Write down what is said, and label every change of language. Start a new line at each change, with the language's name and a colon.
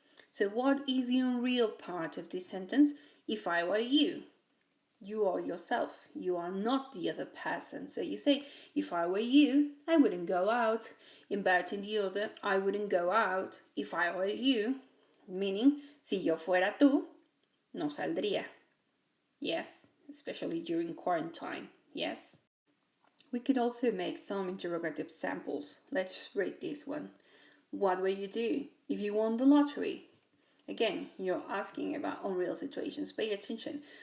English: So what is the unreal part of this sentence? If I were you. You are yourself. You are not the other person. So you say, if I were you, I wouldn't go out. Inverting the order, I wouldn't go out if I were you.
Spanish: Meaning, si yo fuera tú, no saldría.
English: Yes, especially during quarantine. Yes. We could also make some interrogative samples. Let's read this one. What will you do if you won the lottery? Again, you're asking about unreal situations. Pay attention.